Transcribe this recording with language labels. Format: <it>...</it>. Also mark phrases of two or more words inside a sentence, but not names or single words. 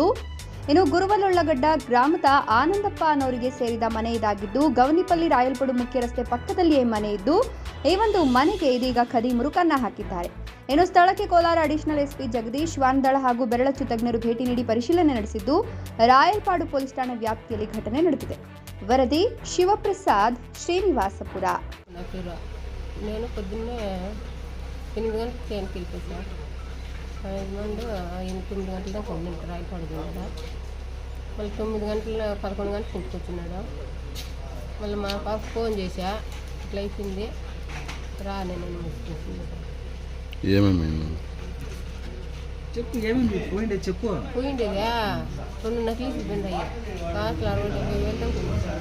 <kn>ಇನ್ನು ಗುರುವಲೊಳ್ಳಗಡ್ಡ ಗ್ರಾಮದ ಆನಂದಪ್ಪ ಅನ್ನೋರಿಗೆ ಸೇರಿದ ಮನೆ ಇದಾಗಿದ್ದು, ಗವನಿಪಲ್ಲಿ ರಾಯಲ್ಪಡು ಮುಖ್ಯ ರಸ್ತೆ ಪಕ್ಕದಲ್ಲಿಯೇ ಮನೆ ಇದ್ದು, ಈ ಒಂದು ಮನೆಗೆ ಇದೀಗ ಖದೀಮರು ಕನ್ನ ಹಾಕಿದ್ದಾರೆ. ಇನ್ನು ಸ್ಥಳಕ್ಕೆ ಕೋಲಾರ ಅಡಿಷನಲ್ ಎಸ್ಪಿ ಜಗದೀಶ್ ವಾನ್ದಳ ಹಾಗೂ ಬೆರಳಚ್ಚು ತಜ್ಞರು ಭೇಟಿ ನೀಡಿ ಪರಿಶೀಲನೆ ನಡೆಸಿದ್ದು, ರಾಯಲ್ಪಾಡು ಪೊಲೀಸ್ ಠಾಣೆ ವ್ಯಾಪ್ತಿಯಲ್ಲಿ ಘಟನೆ ನಡೆದಿದೆ. ವರದಿ ಶಿವಪ್ರಸಾದ್, ಶ್ರೀನಿವಾಸಪುರ.</kn> <te>నేను పొద్దున్నే 8 గంటలకు ట్రైన్కి వెళ్ళిపోయి సార్ 9 గంటల దాకా ఉండి రాయపాడు కదా. మళ్ళీ 9 గంటల 11 గంటలకు ఇంటికి వచ్చినాడు. మళ్ళీ మా పాప ఫోన్ చేసా, ఇట్లా అయిపోయింది రా నేను పోయిండేదా 2 నెక్లెస్ ఇబ్బంది అయ్యా కాసులు 60,000 దాకా ఉంది సార్.</te>